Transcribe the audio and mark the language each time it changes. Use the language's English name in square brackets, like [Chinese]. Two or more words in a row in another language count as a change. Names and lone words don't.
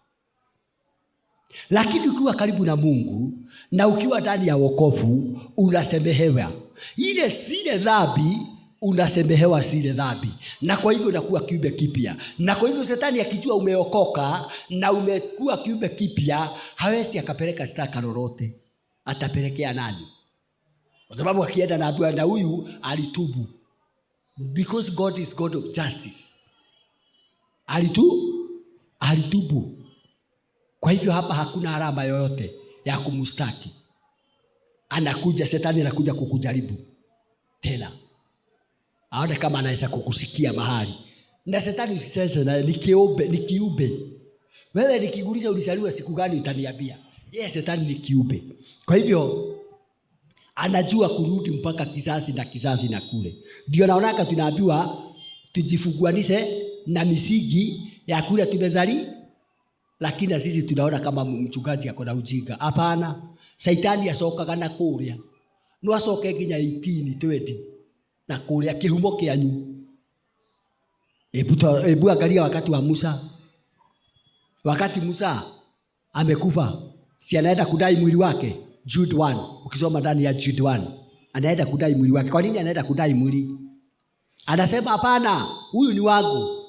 [Swahili] Lakini ukiwa karibu na Mungu na ukiwa ndani ya wokovu, unasemehewa ile zile dhambi, unasemehewa zile dhambi, na kwa hivyo unakuwa kiumbe kipya. Na kwa hivyo Shetani akijua umeokoka na umekuwa kiumbe kipya, hawezi akapeleka shtaka lolote. Atapelekea nani? Kwa sababu akienda na huyu alitubu, [English] because God is God of justice. [Swahili] Alitubu. Kwa hivyo hapa hakuna alama yoyote ya kumstaki. Anakuja Shetani, anakuja kukujaribu tena, aone kama anaweza kukusikia mahali. Na Shetani usiseme na ni kiumbe. Wewe nikiguliza ulizaliwa siku gani utaniambia? Yes, Shetani ni kiumbe. Kwa hivyo anajua kurudi mpaka kizazi na kizazi na kule. Ndio naonaka tunaambiwa tujifunguanishe na misingi ya kule tumezali. Lakini sisi tunaona kama mchungaji ako na ujinga. [Kikuyu] Hapana, Shetani asokaga na kuria. No asoke nginya 18 20 na kuria kihumo kianyu. [Swahili] Ebu angalia wakati wa Musa. Wakati Musa amekufa, si anaenda kudai mwili wake? Jude 1, ukisoma ndani ya Jude 1, anaenda kudai mwili wake. Kwa nini anaenda kudai mwili? Anasema hapana, huyu ni wangu.